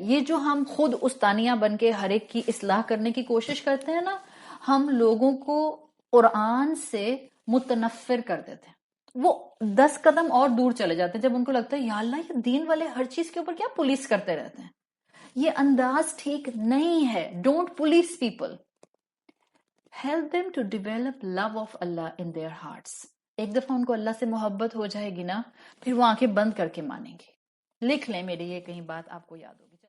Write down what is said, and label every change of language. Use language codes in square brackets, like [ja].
[ur] یہ جو ہم خود استانیہ بن کے ہر ایک کی اصلاح کرنے کی کوشش کرتے ہیں نا, ہم لوگوں کو قرآن سے متنفر کر دیتے ہیں. وہ 10 قدم اور دور چلے جاتے ہیں جب ان کو لگتا ہے یا اللہ یہ دین والے ہر چیز کے اوپر کیا پولیس کرتے رہتے ہیں. یہ انداز ٹھیک نہیں ہے. [en] Don't police people. help them to develop love of Allah in their hearts. [ur] ایک دفعہ ان کو اللہ سے محبت ہو جائے گی نا، پھر وہ آنکھیں بند کر کے مانیں گے. لکھ لیں، میری یہ کہیں بات آپ کو یاد ہوگی.